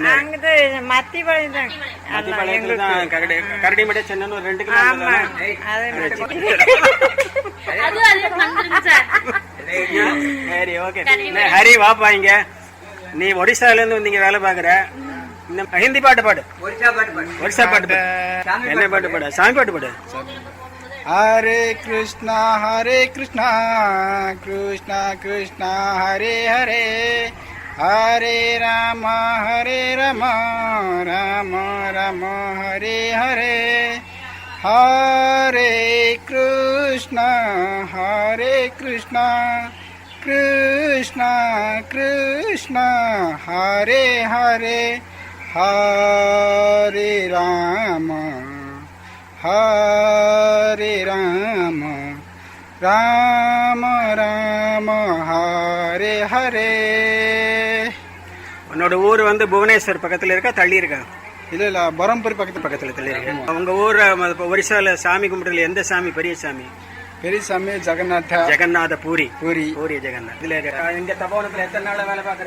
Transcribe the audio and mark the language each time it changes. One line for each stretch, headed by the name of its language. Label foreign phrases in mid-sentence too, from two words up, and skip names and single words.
Tamil: மத்திப்பாளையத்துல தான் கரடிமடை சென்னனூர் 2 கிலோமீட்டர். சரி, ஓகே. ஹரி வாப்பா இங்க. நீ ஒடிசால இருந்து வந்தீங்க வேலை பாக்குற. ஹிந்தி பாட்டு பாடு. ஒடிசா பாட்டு பாடு. என்ன பாட்டு பாடு? சாமி பாட்டு பாடு.
Sanskrit: हरे कृष्णा कृष्णा कृष्णा हरे हरे हरे राम राम राम हरे हरे हरे कृष्णा Krishna Krishna Hare Hare Hare Rama Hare Rama Rama Rama Hare Hare.
Tamil: உன்னோட ஊர் வந்து புவனேஸ்வர் பக்கத்துல இருக்கா, தள்ளி இருக்கா? இல்ல பரம்பூர் பக்கத்துல தள்ளி இருக்கு. உங்க ஊர் ஒரிசால சாமி கும்பிடுறதுல எந்த சாமி பெரிய சாமி? பெரியசாமி ஜெகநாத பூரி. பூரி ஜெகநாத். இதுல இங்க தபோவனத்துல எத்தனை நாளா வேலை பாக்குற?